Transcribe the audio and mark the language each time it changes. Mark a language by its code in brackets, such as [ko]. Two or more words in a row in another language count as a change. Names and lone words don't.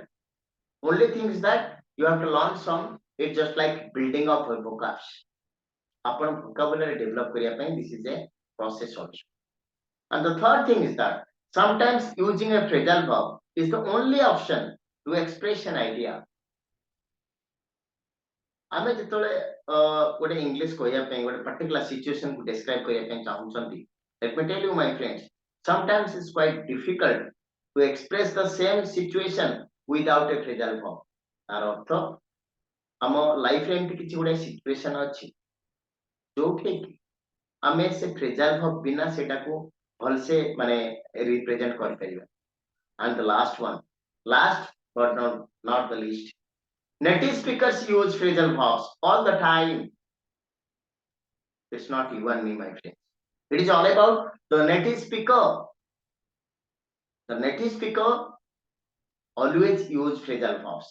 [en] Only thing is that you have to learn some. It's just like building up a vocabs. Upon vocabulary develop kariya ପାଇଁ, this is a process also. And the third thing is that sometimes using a phrasal verb is the only option to express an idea. [or] ଆମେ ଯେତେବେଳେ ଗୋଟେ ଇଂଲିଶ କହିବା ପାଇଁ ଗୋଟେ [en] particular situation [or] କୁ describe କରିବା ପାଇଁ ଚାହୁଁଛନ୍ତି, [en] let me tell you my friends, sometimes it's quite difficult to express the same situation without a phrasal verb. [or] ତାର ଅର୍ଥ ଆମ ଲାଇଫରେ ଏମିତି କିଛି ଗୋଟେ ସିଚୁଏସନ ଅଛି ଯୋଉଠି ଆମେ ସେ [en] phrasal verb [or] ବିନା ସେଟାକୁ ଭଲସେ ମାନେ represent କରିପାରିବା. [en] And the last one, last but not the least, native speakers use phrasal verbs all the time. It's not you and me, my friends. It is all about the native speaker. The native speaker always use phrasal verbs.